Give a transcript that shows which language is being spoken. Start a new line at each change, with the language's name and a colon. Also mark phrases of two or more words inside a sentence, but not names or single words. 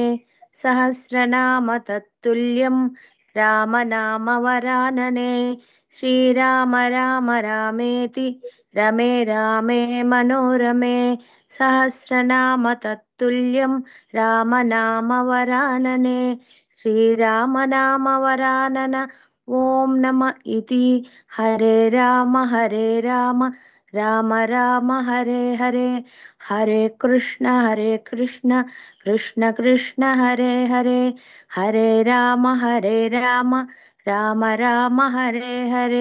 Sanskrit: సహస్రనామ తత్తుల్యం రామనామ వరాననే శ్రీరామ రామ రామేతి రమే రామే మనోరమే. సహస్రనామ తత్తుల్యం రామనామ వరాననే శ్రీరామనామ వరానన. ఓం నమ ఇతి. హరే రామ రామ రామ హరే హరే. హరే కృష్ణ కృష్ణ కృష్ణ హరే హరే. హరే రామ రామ రామ హరే హరే.